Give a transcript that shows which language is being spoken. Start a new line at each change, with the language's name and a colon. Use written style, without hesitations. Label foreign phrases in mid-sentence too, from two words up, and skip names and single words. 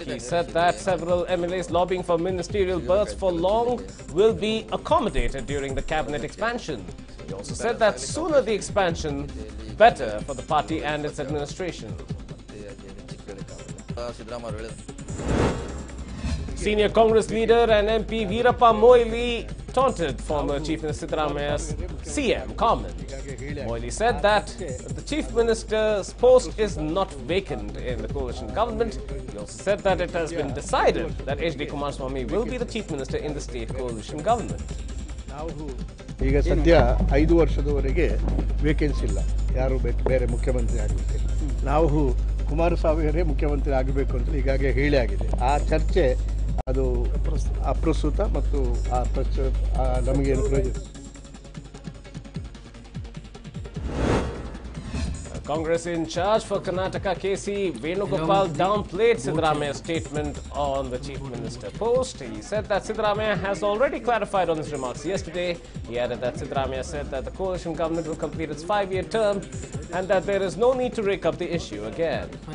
English: He said that several MLAs lobbying for ministerial berths for long will be accommodated during the cabinet expansion. He also said that sooner the expansion, better for the party and its administration. Senior Congress leader and MP Veerappa Moily taunted former Chief Minister Siddaramaiah's CM comment. Moily said that the Chief Minister's post is not vacant in the coalition government. He also said that it has been decided that H.D. Kumaraswamy will be the Chief Minister in the state coalition government.
Kannada: ಈಗ ಸದ್ಯ 5 ವರ್ಷದವರೆಗೆ ವೇಕೆನ್ಸಿ ಇಲ್ಲ, ಯಾರು ಬೇರೆ ಮುಖ್ಯಮಂತ್ರಿ ಆಗಲಿಕ್ಕೆ. ನಾವು ಕುಮಾರಸ್ವಾಮಿಯವರೇ ಮುಖ್ಯಮಂತ್ರಿ ಆಗಬೇಕು ಅಂತ ಈಗಾಗಲೇ ಹೇಳಿ ಆಗಿದೆ. ಆ ಚರ್ಚೆ ಅದು ಅಪ್ರಸ್ತುತ ಮತ್ತು ನಮಗೇನು ಪ್ರಯೋಜನ.
English: Congress in charge for Karnataka K.C. Venugopal downplayed Siddaramaiah's statement on the Chief Minister post. He said that Siddaramaiah has already clarified on his remarks yesterday. He added that Siddaramaiah said that the coalition government will complete its 5-year term and that there is no need to rake up the issue again.